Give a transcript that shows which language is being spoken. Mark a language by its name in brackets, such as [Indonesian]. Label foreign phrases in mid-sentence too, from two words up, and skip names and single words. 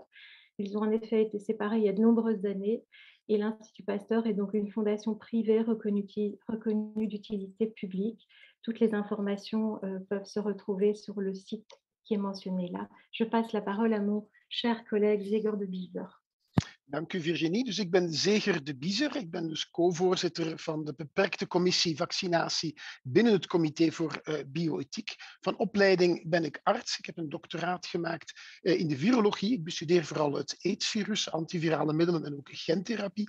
[French] Ils ont en effet été séparés il y a de nombreuses années et l'Institut Pasteur est donc une fondation privée reconnue d'utilité publique. Toutes les informations peuvent se retrouver sur le site qui est mentionné là. Je passe la parole à mon cher collègue Zegor de Biezer. [Dutch] Dank u Virginie. Dus ik ben Zeger de Biezer. Ik ben dus co-voorzitter van de beperkte commissie vaccinatie binnen het comité voor bioethiek. Van opleiding ben ik arts. Ik heb een doctoraat gemaakt in de virologie. Ik bestudeer vooral het AIDS-virus, antivirale middelen en ook gentherapie.